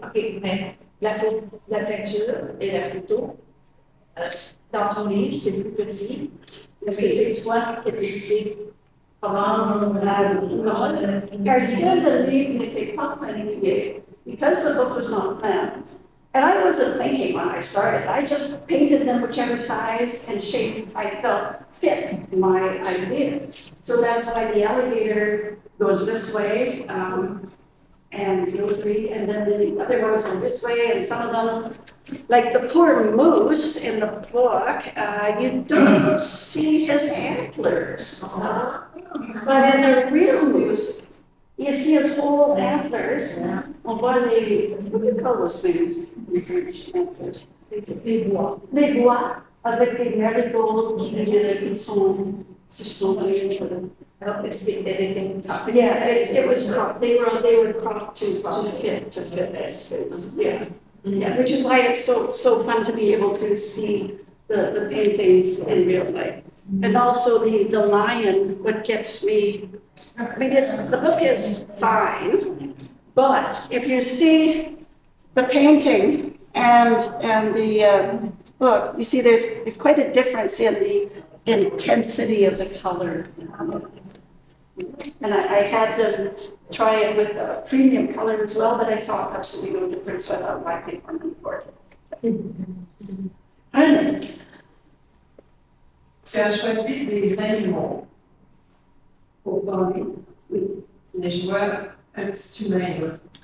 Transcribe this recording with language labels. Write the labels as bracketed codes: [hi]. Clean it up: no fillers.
[fr] OK, mais la peinture et la photo, dans ton livre, c'est plus petit. Est-ce que c'est toi qui as décidé comment Parce que le livre n'était pas planifié. [en] Because the book was not planned. And I wasn't thinking when I started. I just painted them whichever size and shape I felt fit my idea. So that's why the alligator goes this way, and you'll agree, and then the other ones go this way, and some of them, like the poor moose in the book, you don't see his antlers. But in the real moose, you see his whole antlers. [fr] On voit les, [en] what do you call those things? Antlers. [fr] Les bois. Les bois, avec les marigolds qui sont suspendus. [en] Yeah, it was cropped. They were cropped to fit this. Yeah. Yeah, which is why it's so fun to be able to see the paintings in real life. And also the lion, what gets me, I mean, the book is fine, but if you see the painting and the book, you see there's quite a difference in the intensity of the color. And I had to try it with a premium color as well, but I saw absolutely no difference, so I thought, why pay more money for it? [fr] Tu as choisi des animaux pour parler, les joueurs un petit humain.